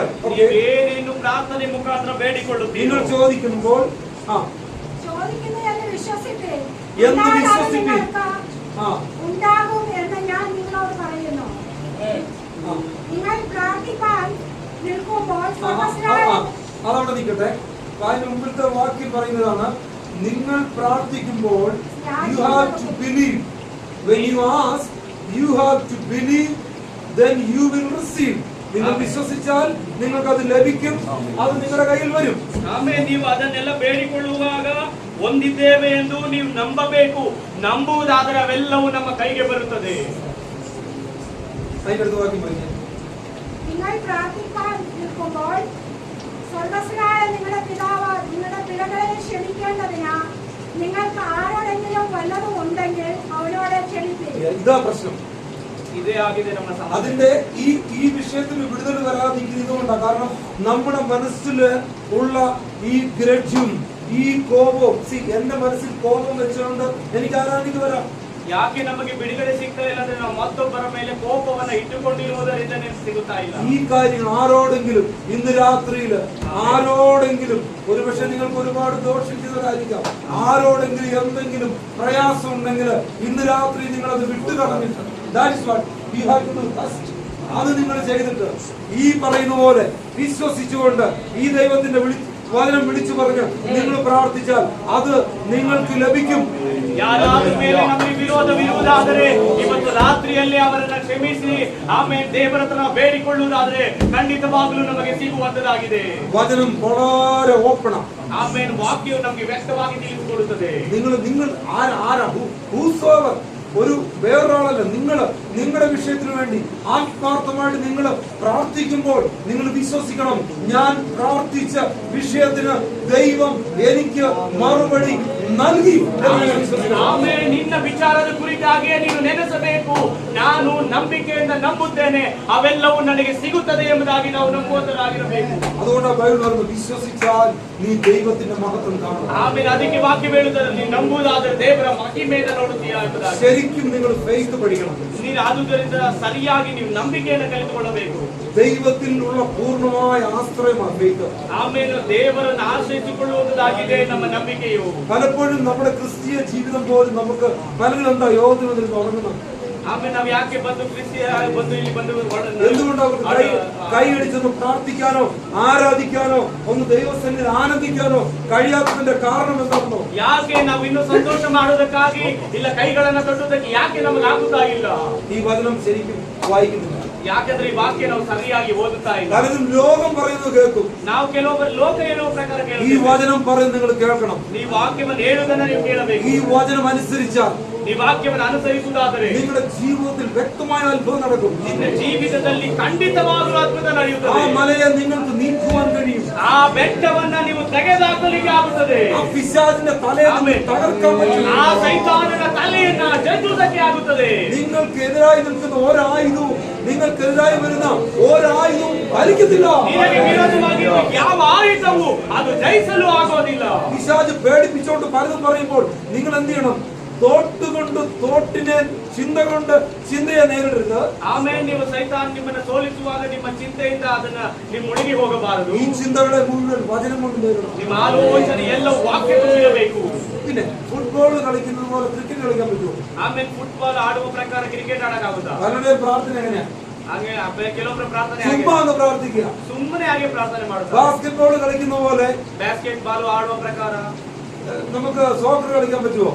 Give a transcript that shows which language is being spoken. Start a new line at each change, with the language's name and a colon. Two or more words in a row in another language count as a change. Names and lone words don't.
Kannada: ನೀವೇನೇನು ಪ್ರಾರ್ಥನೆ ಮುಖಾಂತರ ಬೇಡಿಕೊಳ್ಳುತ್ತೀರಿ,
Malayalam: നിങ്ങൾ ചോദിക്കുമ്പോൾ ചോദിക്കുന്നതെന്ന് വിശ്വസിപ്പീൻ. എന്ന് വിശ്വസിപ്പീൻ. ഉണ്ടാകും എന്ന് ഞാൻ നിങ്ങളോട് പറയുന്നു. നിങ്ങൾ പ്രാർത്ഥിക്കാൻ നിൽക്കുമ്പോൾ അതവിടെ നിൽക്കട്ടെ. അതിന് മുമ്പിലത്തെ വാക്യം പറയുന്നതാണ്, നിങ്ങൾ പ്രാർത്ഥിക്കുമ്പോൾ
English: you have to believe. When you ask, you have to believe, then you will receive.
Malayalam: നിങ്ങൾ വിശ്വസിച്ചാൽ നിങ്ങൾക്ക് അത് ലഭിക്കും, അത് നിങ്ങളുടെ കയ്യിൽ വരും.
Kannada: ಆಮೇಲೆ ನೀವು ಅದನ್ನೆಲ್ಲ ಬೇಡಿಕೊಳ್ಳುವಾಗ ಹೊಂದಿದ್ದೇವೆ ಎಂದು ನೀವು ನಂಬಬೇಕು. ನಂಬುವುದಾದರೆ ಅವೆಲ್ಲವೂ ನಮ್ಮ ಕೈಗೆ ಬರುತ್ತದೆ.
Malayalam: അതിന്റെ അടുത്ത വാക്യം പറയാം. നിങ്ങൾ പ്രാർത്ഥിക്കാൻ നിൽക്കുമ്പോൾ സ്വർഗ്ഗസ്ഥനായ നിങ്ങളുടെ പിതാവ് നിങ്ങളുടെ പിഴകളെ ക്ഷമിക്കേണ്ടതിനാ നിങ്ങൾക്ക് ആരോടെങ്കിലും വല്ലതും ഉണ്ടെങ്കിൽ അവനോട് ക്ഷമിപ്പീൻ. ഇതാ പ്രശ്നം.
Kannada: ഇതേ ആಗಿದೆ ನಮ್ಮ ಸಮಸ್ಯೆ.
Malayalam: അതിന്റെ ഈ വിഷയത്തിൽ വിടുതൽ വരാതിരിക്കുന്നതുകൊണ്ടാണ്. കാരണം നമ്മുടെ മനസ്സിൽ ഉള്ള ഈ ഗ്രഡ്ജും ഈ കോപവും, എന്റെ മനസ്സിൽ കോപം വെച്ചുകൊണ്ട് എനിക്ക് ആരാധിക്ക് വരാം.
Kannada: ಯಾಕೆ ನಮಗೆ ಬಿಡುಗಡೆ ಸಿಗ್ತಾ ಇಲ್ಲ ಅಂದ್ರೆ ನಾವು ಮತ್ತೊಬ್ಬರ ಮೇಲೆ ಕೋಪವನ್ನ ಇಟ್ಟುಕೊಂಡಿರುವುದರಿಂದ ಸಿಗುತ್ತಾ ಇಲ್ಲ.
Malayalam: ഈ കാര്യങ്ങൾ ആരോടെങ്കിലും ഇന്ന് രാത്രിയിൽ ആരോടെങ്കിലും, ഒരുപക്ഷെ നിങ്ങൾക്ക് ഒരുപാട് ദോഷം ചെയ്തവരായിരിക്കാം, ആരോടെങ്കിലും എന്തെങ്കിലും പ്രയാസം ഉണ്ടെങ്കിൽ ഇന്ന് രാത്രി നിങ്ങൾ അത് വിട്ടുകളഞ്ഞിട്ട്
English: that's what you have to do first.
Malayalam: അത് നിങ്ങൾ ചെയ്തിട്ട് ഈ പറയുന്ന പോലെ വിശ്വസിച്ചുകൊണ്ട് ഈ ദൈവത്തിന്റെ വചനം വിളിച്ചു പറഞ്ഞ് നിങ്ങൾ പ്രാർത്ഥിച്ചാൽ അത് നിങ്ങൾക്ക് ലഭിക്കും.
Kannada: ಯಾರಾದ ಮೇಲೆ ನಮಗೆ ವಿರೋಧವಿರುವುದಾದರೆ ಇವತ್ತು ರಾತ್ರಿಯಲ್ಲಿ ಅವರನ್ನ ಕ್ಷಮಿಸಿ ಆಮೇಲೆ ದೇವರ ಹತ್ರ ಬೇಡಿಕೊಳ್ಳುವುದಾದರೆ ಖಂಡಿತವಾಗಲೂ ನಮಗೆ ಸಿಗುವಂತದಾಗಿದೆ.
Malayalam: വചനം വളരെ ഓപ്പണാ.
Kannada: ಆಮೇಲೆ ವಾಕ್ಯವು ನಮಗೆ ವ್ಯಕ್ತವಾಗಿ ತಿಳಿಸಿಕೊಡುತ್ತದೆ.
Malayalam: നിങ്ങൾ ആരാ ഹൂസോവർ, ഒരു വേറൊരാളല്ല. നിങ്ങളുടെ വിഷയത്തിന് വേണ്ടി ആത്മാർത്ഥമായിട്ട് നിങ്ങൾ പ്രാർത്ഥിക്കുമ്പോൾ നിങ്ങൾ വിശ്വസിക്കണം, ഞാൻ പ്രാർത്ഥിച്ച വിഷയത്തിന് ദൈവം എനിക്ക് മറുപടി നൽകി.
Kannada: ಆಮೇಲೆ ನಿನ್ನ ವಿಚಾರದ ಕುರಿತಾಗಿಯೇ ನೀನು ನೆನೆಸಬೇಕು, ನಾನು ನಂಬಿಕೆಯಿಂದ ನಂಬುತ್ತೇನೆ, ಅವೆಲ್ಲವೂ ನನಗೆ ಸಿಗುತ್ತದೆ ಎಂಬುದಾಗಿ ನಾವು ನಂಬುವಂತರಾಗಿರಬೇಕು.
Malayalam: അതുകൊണ്ട് ബൈബിൾ പറഞ്ഞു വിശ്വസിച്ചാൽ നീ ദൈവത്തിന്റെ മഹത്വം കാണും.
Kannada: ಆಮೇಲೆ ಅದಕ್ಕೆ ವಾಕ್ಯ ಹೇಳುತ್ತದೆ ನೀನು ನಂಬುವುದಾದರೆ ದೇವರ ಮಹಿಮೆಯನ್ನು ನೋಡುತ್ತೀಯಾ ಎಂಬುದಾಗಿ.
Malayalam: ശരിക്കും നിങ്ങൾ ഫെയ്ത്ത് പഠിക്കണം.
Kannada: ನೀನು ಆದುದರಿಂದ ಸರಿಯಾಗಿ ನೀವು ನಂಬಿಕೆಯನ್ನು ಕಲಿತುಕೊಳ್ಳಬೇಕು.
Malayalam: ദൈവത്തിലുള്ള പൂർണ്ണമായ ആശ്രയമാണ് ഫെയ്ത്ത്.
Kannada: ಆಮೇಲೆ ದೇವರನ್ನು ಆಶ್ರಯಿಸಿಕೊಳ್ಳುವುದಾಗಿದೆ ನಮ್ಮ ನಂಬಿಕೆಯು.
Malayalam: പലപ്പോഴും നമ്മുടെ ക്രിസ്തീയ ജീവിതം പോലും നമുക്ക് പലരും എന്താ യോഗത്തിൽ തുടങ്ങുന്നത്.
Kannada: ಆಮೇಲೆ ನಾವು ಯಾಕೆ ಬಂದು ಕ್ರಿಸ್ತಿಯ ಬಂದು ಇಲ್ಲಿ ಬಂದು
Malayalam: എന്തുകൊണ്ട് അവർക്ക് കൈയടിച്ചൊന്ന് പ്രാർത്ഥിക്കാനോ ആരാധിക്കാനോ ഒന്ന് ദൈവസന്നിധിയിൽ ആനന്ദിക്കാനോ കഴിയാത്തതിന്റെ കാരണം എന്താണെന്നോ?
Kannada: ಯಾಕೆ ನಾವು ಇನ್ನು ಸಂತೋಷ ಮಾಡೋದಕ್ಕಾಗಿ ಇಲ್ಲ ಕೈಗಳನ್ನ ತಟ್ಟುವುದಕ್ಕೆ ಯಾಕೆ ನಮಗೆ ಆಗುತ್ತಾ ಇಲ್ಲ?
Malayalam: ഈ വചനം ശരിക്കും വായിക്കുന്നില്ല.
Kannada: ಯಾಕಂದ್ರೆ ಈ ವಾಕ್ಯ ನಾವು ಸರಿಯಾಗಿ ಓದುತ್ತಾ ಇಲ್ಲ.
Malayalam: പലരും ലോകം പറയുന്നത് കേൾക്കും.
Kannada: ನಾವು ಕೆಲವೊಬ್ಬರು ಲೋಕ ಹೇಳುವ ಪ್ರಕಾರ
Malayalam: ഈ
Kannada: ಕೇಳುತ್ತೇವೆ.
Malayalam: വചനം പറയുന്നത് നിങ്ങൾ കേൾക്കണം.
Kannada: ಈ ವಾಕ್ಯವನ್ನು ಹೇಳುವುದನ್ನ ನೀವು ಕೇಳಬೇಕು.
Malayalam: ഈ വചനം അനുസരിച്ചാൽ
Kannada: ಈ ವಾಕ್ಯವನ್ನು ಅನುಸರಿಸುವುದಾದರೆ
Malayalam: നിങ്ങളുടെ ജീവിതത്തിൽ വ്യക്തമായ അത്ഭുതം നടക്കും.
Kannada: ನಿನ್ನ ಜೀವಿತದಲ್ಲಿ ಖಂಡಿತವಾಗಲೂ ಅದ್ಭುತ
Malayalam: ആ
Kannada: ನಡೆಯುತ್ತದೆ.
Malayalam: മലയെ നിങ്ങൾക്ക് നീക്കുവാൻ കഴിയും.
Kannada: ಆ ಬೆಟ್ಟವನ್ನ ನೀವು ತೆಗೆದುಹಾಕಲಿಕ್ಕೆ ಆಗುತ್ತದೆ.
Malayalam: ആ പിശാചിന്റെ തലയെ തകർക്കാൻ പറ്റും.
Kannada: ಆ ಸೈತಾನನ ತಲೆಯನ್ನ ಜಜ್ಜುವುದಕ್ಕೆ ಆಗುತ್ತದೆ.
Malayalam: നിങ്ങൾക്കെതിരായി നിൽക്കുന്ന ഒരായുധവും നിങ്ങൾക്കെതിരായി വരുന്ന ഒരായുധവും ഫലിക്കത്തില്ല.
Kannada: ನಿನಗೆ ವಿರೋಧವಾಗಿರುವ ಯಾವ ಆಯುಧವು ಅದು ಜಯಿಸಲು ಆಗೋದಿಲ್ಲ.
Malayalam: പിശാച് പേടിപ്പിച്ചോണ്ട് പലതും പറയുമ്പോൾ നിങ്ങൾ എന്ത് ചെയ്യണം? തോട്ടുകൊണ്ട് തോട്ടിനെ ചിന്ത കൊണ്ട് ചിന്തയെ നേരിടരുത്.
Kannada: ಆಮೇಲೆ ನೀವು ಸೈತಾನ್ ನಿಮ್ಮನ್ನು ಸೋಲಿಸುವಾಗ ನಿಮ್ಮ ಚಿಂತೆಯಿಂದ ಅದನ್ನ ನೀವು ಮುಳುಗಿ ಹೋಗಬಾರದು.
Malayalam: ഈ ചിന്തകളെ മുഴുവൻ വചനം കൊണ്ട് നേരിടണം.
Kannada: ನಿಮ್ಮ ಆಲೋಚನೆ ಎಲ್ಲ ವಾಕ್ಯದಲ್ಲಿರಬೇಕು.
Malayalam: പിന്നെ ഫുട്ബോൾ കളിക്കുന്നത് പോലെ ക്രിക്കറ്റ് കളിക്കാൻ പറ്റുമോ?
Kannada: ಆಮೇಲೆ ಫುಟ್ಬಾಲ್ ಆಡುವ ಪ್ರಕಾರ ಕ್ರಿಕೆಟ್ ಆಡಕ್ಕಾಗುತ್ತಾ?
Malayalam: പലരുടെയും പ്രാർത്ഥന എങ്ങനെയാ?
Kannada: ಹಾಗೆ ಕೆಲವೊಬ್ಬರ ಪ್ರಾರ್ಥನೆ
Malayalam: ചുമ്മാ അങ്ങ് പ്രാർത്ഥിക്കുക.
Kannada: ಸುಮ್ಮನೆ ಹಾಗೆ ಪ್ರಾರ್ಥನೆ ಮಾಡುತ್ತಾರೆ.
Malayalam: ബാസ്കറ്റ്ബോൾ കളിക്കുന്ന പോലെ
Kannada: ಬ್ಯಾಸ್ಕೆಟ್ ಬಾಲ್ ಆಡುವ ಪ್ರಕಾರ
Malayalam: നമുക്ക് സോക്കർ കളിക്കാൻ പറ്റുമോ?